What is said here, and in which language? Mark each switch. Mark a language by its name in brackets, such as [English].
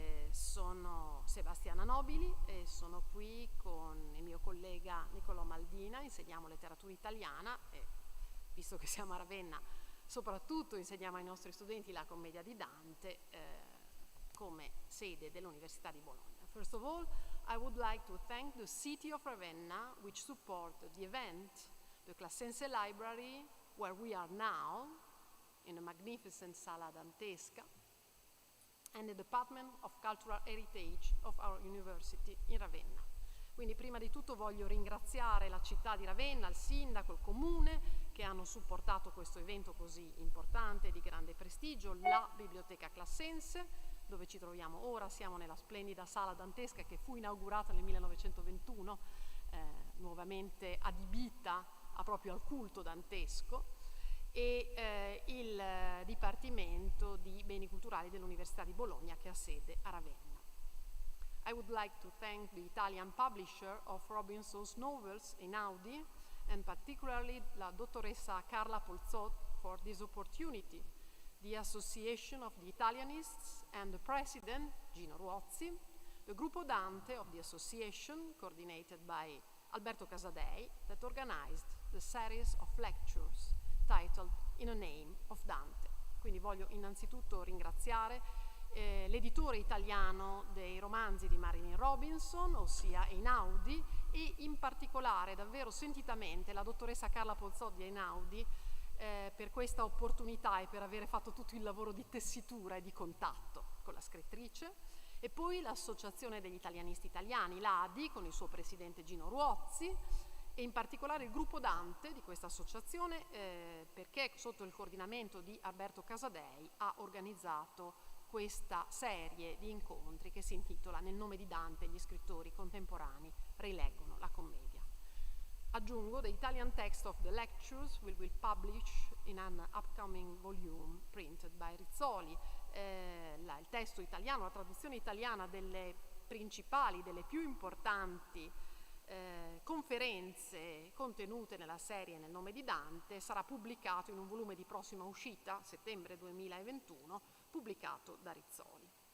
[Italian] Sono Sebastiana Nobili e sono qui con il mio collega Niccolò Maldina, insegniamo letteratura italiana e visto che siamo a Ravenna soprattutto insegniamo ai nostri studenti la commedia di Dante come sede dell'Università di Bologna. [English] First of all, I would like to thank the city of Ravenna which supported the event, the Classense Library where we are now in a magnificent sala dantesca, and the Department of Cultural Heritage of our University in Ravenna. [Italian] Quindi prima di tutto voglio ringraziare la città di Ravenna, il sindaco, il comune che hanno supportato questo evento così importante, di grande prestigio, la Biblioteca Classense, dove ci troviamo ora, siamo nella splendida sala dantesca che fu inaugurata nel 1921, nuovamente adibita proprio al culto dantesco, e il Dipartimento di Beni Culturali dell'Università di Bologna che ha sede a Ravenna. [English] I would like to thank the Italian publisher of Robinson's novels, Einaudi, and particularly la dottoressa Carla Polzot for this opportunity, the Association of the Italianists and the President, Gino Ruozzi, the Gruppo Dante of the association, coordinated by Alberto Casadei, that organized the series of lectures titled In a Name of Dante. [Italian] Quindi voglio innanzitutto ringraziare l'editore italiano dei romanzi di Marilyn Robinson, ossia Einaudi, e in particolare davvero sentitamente la dottoressa Carla Polzot di Einaudi per questa opportunità e per avere fatto tutto il lavoro di tessitura e di contatto con la scrittrice, e poi l'Associazione degli Italianisti Italiani, l'ADI, con il suo presidente Gino Ruozzi, e in particolare il Gruppo Dante di questa associazione perché sotto il coordinamento di Alberto Casadei ha organizzato questa serie di incontri che si intitola Nel nome di Dante gli scrittori contemporanei rileggono la commedia. Aggiungo, [English] the Italian text of the lectures will be published in an upcoming volume printed by Rizzoli. [Italian] Il testo italiano, la traduzione italiana delle principali, delle più importanti conferenze contenute nella serie Nel nome di Dante sarà pubblicato in un volume di prossima uscita, settembre 2021, pubblicato da Rizzoli.